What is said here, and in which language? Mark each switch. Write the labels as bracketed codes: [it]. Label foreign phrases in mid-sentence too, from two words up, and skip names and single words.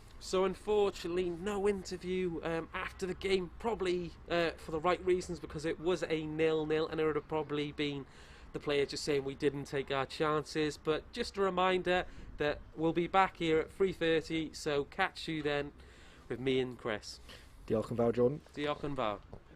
[en] So unfortunately, no interview after the game, probably for the right reasons, because it was a 0-0 and it would have probably been the player just saying we didn't take our chances. But just a reminder that we'll be back here at 3:30, so catch you then with me and Chris. [cy] Diolch yn fawr, Jordan. Diolch yn fawr.